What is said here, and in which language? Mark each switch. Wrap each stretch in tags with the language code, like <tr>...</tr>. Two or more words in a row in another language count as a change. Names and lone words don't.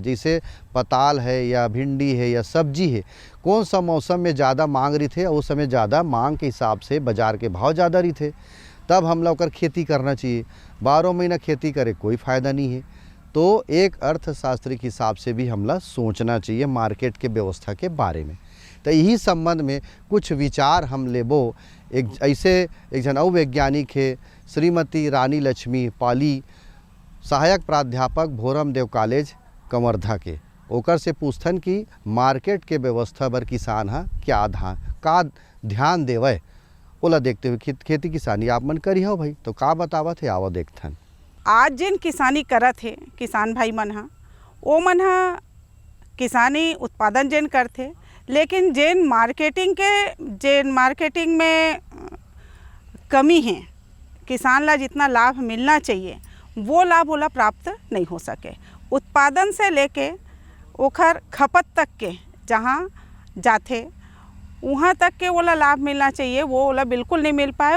<hne>जैसे पताल है या भिंडी है या सब्जी है, कौन सा मौसम में ज़्यादा मांग रही थे, उस समय ज़्यादा मांग के हिसाब से बाज़ार के भाव ज़्यादा रही थे, तब हमला ओकर खेती करना चाहिए। 12 महीना खेती करे कोई फ़ायदा नहीं है। तो एक अर्थशास्त्री के हिसाब से भी हमला सोचना चाहिए मार्केट के व्यवस्था के बारे में। तो यही संबंध में कुछ विचार हम लेबो। एक जन और वैज्ञानिक है श्रीमती रानी लक्ष्मी पाली, सहायक प्राध्यापक भोरम देव कॉलेज कवर्धा के, ओकर से पूछथन कि मार्केट के व्यवस्था पर किसान का ध्यान देवे, ओला देखते हुए खेती किसानी आप मन करी हो भाई, तो का बतावत है आवो देखथन। आज जिन किसानी करत है किसान भाई मन हा, ओ मन हा किसानी उत्पादन जिन करते, लेकिन जिन मार्केटिंग में कमी है, किसान ला जितना लाभ मिलना चाहिए वो लाभ ओला प्राप्त नहीं हो सके। उत्पादन से लेके ओखर खपत तक के जहाँ जाते वहाँ तक के ओला लाभ मिलना चाहिए, वो ओला बिल्कुल नहीं मिल पाए।</hne>